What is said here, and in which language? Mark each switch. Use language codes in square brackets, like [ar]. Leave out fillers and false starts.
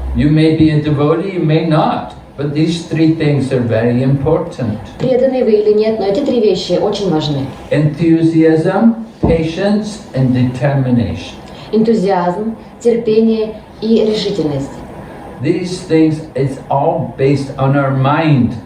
[en] You may be a devotee, you may not, but these 3 things are very important. [ru] Преданный вы или нет, но эти 3 вещи очень важны. [en] Enthusiasm, patience, and determination. [ru] Энтузиазм, терпение и решительность. [en] These things, it's all based on our mind.